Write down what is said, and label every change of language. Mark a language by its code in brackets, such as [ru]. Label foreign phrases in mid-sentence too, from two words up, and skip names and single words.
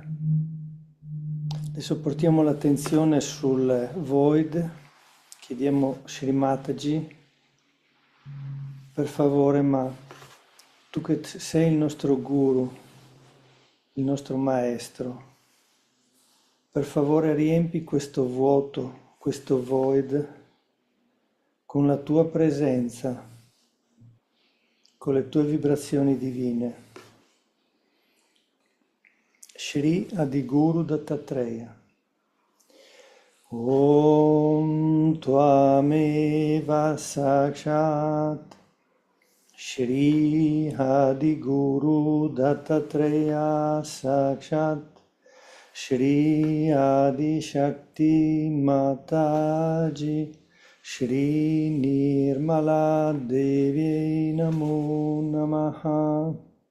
[it] Adesso portiamo l'attenzione sul void, chiediamo Shri Mataji, per favore, ma tu che sei il nostro guru, il nostro maestro, per favore riempi questo vuoto, questo void, con la tua presenza, con le tue vibrazioni divine. Shri Adiguru Dattatreya. [sa] Om Tvameva Sakshat Shri Adiguru Dattatreya Sakshat Shri Adi Shakti Mataji Shri Nirmala Devi Namo Namaha.